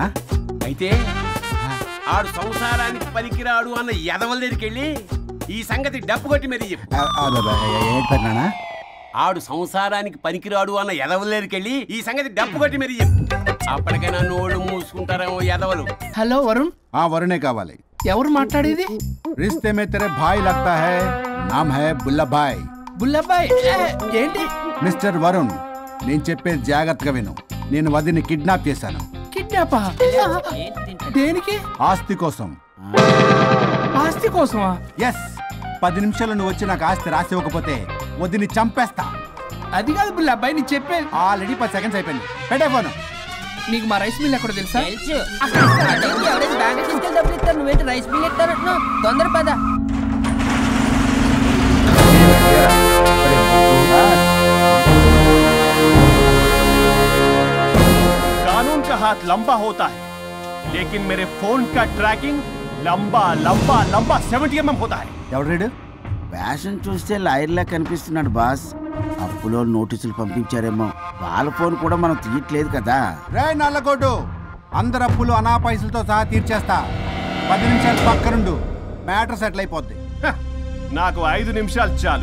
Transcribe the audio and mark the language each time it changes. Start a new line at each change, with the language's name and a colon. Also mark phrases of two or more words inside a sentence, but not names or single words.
Telugu: అయితే ఆడు సంసారానికి పనికిరాడు అన్న ఎదవల దగ్గరికి వెళ్ళి ఈ సంగతి డప్పు కొట్టి మరి చెప్పు. పెద్దనాన్న, ఆడు సంసారానికి పనికిరాడు అన్న ఎదవల దగ్గరికి వెళ్ళి ఈ సంగతి డప్పు కొట్టి మరి చెప్పు. అప్పటికైనా నోళ్ళు మూసుకుంటారేమో ఎదవలు. హలో వరుణ్. వరుణే కావాలి. ఎవరు మాట్లాడేది?
Hindi: रिश्ते में तेरे भाई लगता है, नाम है बुल्लाभाई.
Telugu: బుల్లబ్బాయ్ ఏంటి? మిస్టర్ వరుణ్, నేను చెప్పేది జాగ్రత్తగా విను. నేను వదిని కిడ్నాప్ చేశాను. కిడ్నాపా? దేనికి? ఆస్తి కోసం. ఆస్తి కోసమా? ఎస్. 10 నిమిషాలు నువ్వు వచ్చి నాకు ఆస్తి రాసి ఇవ్వకపోతే వదిని చంపేస్తా. అది కాదు బుల్లబ్బాయ్, నీ చెప్పే. ఆల్రెడీ 10 సెకండ్స్ అయిపోయింది. పెట్టే ఫోను. నీకు మా
English: rice mill
Telugu: ఎక్కడ తెలుసా? నువ్వేంటి
English: rice mill
Telugu: ఎత్తారు? తొందర పద.
Hindi: कानून का हाथ लंबा होता है, लेकिन मेरे फोन का ट्रैकिंग लंबा लंबा लंबा 70 mm होता है.
Telugu: ఎవడు ఫ్యాషన్ చూస్తే లాయర్లా కనిపిస్తున్నాడు బాస్. అప్పులో నోటీసులు పంపించారేమో, వాళ్ళ ఫోన్ కూడా మనం తీయట్లేదు కదా. రే నల్లగొడ్డు, అందరు అప్పులు అనా పైసలతో సహా తీర్చేస్తా. 10 నిమిషాలు పక్కనుండు,
English: matter settle
Telugu: అయిపోద్ది. నాకు 5 నిమిషాలు చాలు.